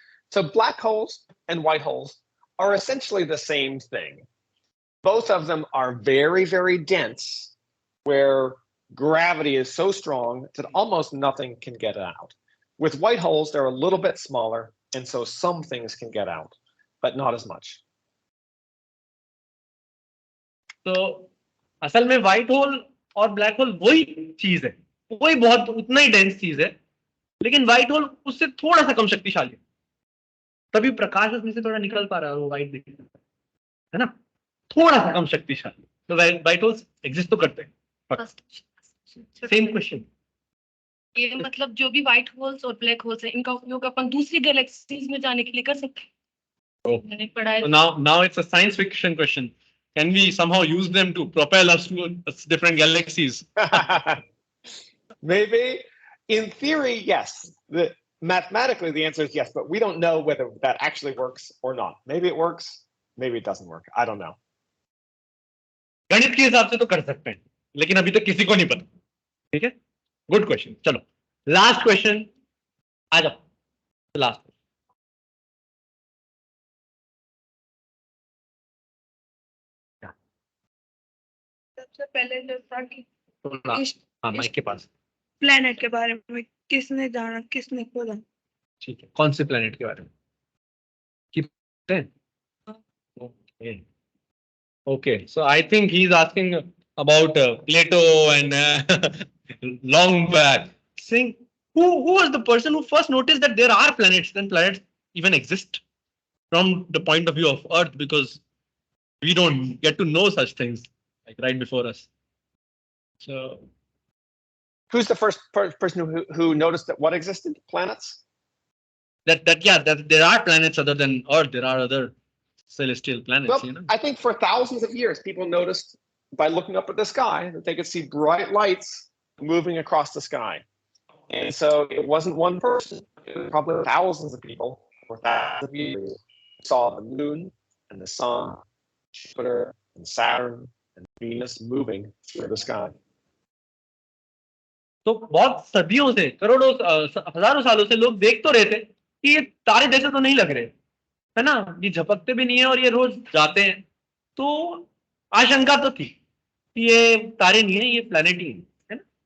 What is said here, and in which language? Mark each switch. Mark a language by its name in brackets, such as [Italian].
[English] So black holes and white holes are essentially the same thing. Both of them are very, very dense, where gravity is so strong that almost nothing can get out. With white holes, they're a little bit smaller, and so some things can get out, but not as much. [Hindi] तो असल में white hole और black hole वही चीज है, वही बहुत उतना ही डेंस चीज है, लेकिन व्हाइट होल उससे थोड़ा सा कम शक्तिशाली है, तभी प्रकाश उसमें से थोड़ा निकल पा रहा है, वो व्हाइट दिख रहा है ना, थोड़ा सा कम शक्तिशाली। तो व्हाइट होल्स एग्जिस्ट तो करते हैं। Same question. ये मतलब जो भी व्हाइट होल्स और ब्लैक होल्स हैं, इनका उपयोग अपन दूसरी गैलेक्सीज में जाने के लिए कर सकते हैं? मैंने पढ़ा है। [English] So now it's a science fiction question. Can we somehow use them to propel us to different galaxies? Maybe. In theory, yes. Mathematically, the answer is yes, but we don't know whether that actually works or not. Maybe it works, maybe it doesn't work. I don't know. [Hindi] गणित के हिसाब से तो कर सकते हैं, लेकिन अभी तक किसी को नहीं पता। ठीक है, गुड क्वेश्चन। चलो लास्ट क्वेश्चन, आ जाओ लास्ट। सबसे पहले जो था कि माइक के पास, प्लेनेट के बारे में किसने जाना, किसने खोजा? ठीक है, कौन से प्लेनेट के बारे में Okay. [English] Okay, so I think he's asking about Plato and long back, saying who was the person who first noticed that there are planets, then planets even exist from the point of view of Earth, because we don't get to know such things like right before us. So who's the first person who noticed that what existed? Planets? That there are planets other than Earth. There are other celestial planets. Well, I think for thousands of years, people noticed by looking up at the sky that they could see bright lights moving across the sky. And so it wasn't one person, it was probably thousands of people for thousands of years saw the moon and the sun, Jupiter and Saturn and Venus moving through the sky. [Hindi] तो बहुत सदियों से, करोड़ों हजारों सालों से लोग देख तो रहे थे कि ये तारे जैसे तो नहीं लग रहे, है ना, ये झपकते भी नहीं है और ये रोज जाते हैं, तो आशंका तो थी कि ये तारे नहीं है, ये प्लैनेट ही है ना।